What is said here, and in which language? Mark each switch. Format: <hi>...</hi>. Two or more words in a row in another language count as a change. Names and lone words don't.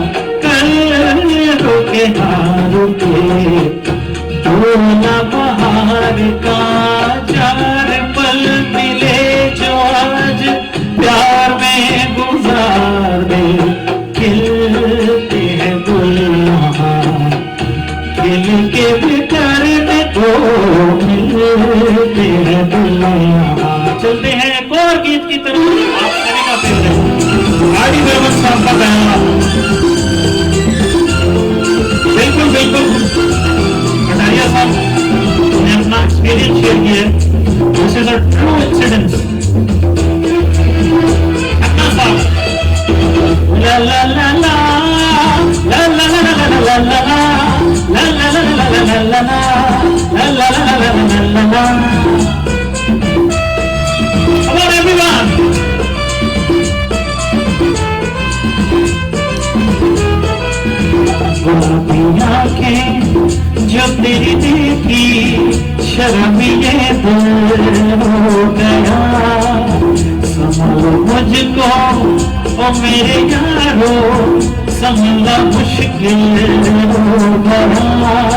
<hi>रुके ना रुके होना बहार का चार पल मिले जो आज प्यार में गुजार दे खिलते हैं गुलाब खिल के बिखरने को मिलते हैं गुलाब। चलते हैं एक और गीत की तरफ, आप सभी का फेवरेट आर डी बर्मन साहब का पहला। बिल्कुल बिल्कुल कटारिया साहब ने अपना</hi> <en>experience share</en> <hi>किया है।</hi> <en>this is a true incidence. अन्ना साहब ला ला ला ला ला ला ला ला ला ला ला ला ला ला ला ला ला। Come on everyone।</en> <hi>गुलाबी आंखें जो तेरी देखी शर्मी ये दिल हो गया संभालो मुझको ओ मेरे यारो संभलना मुश्किल हो गया।</hi>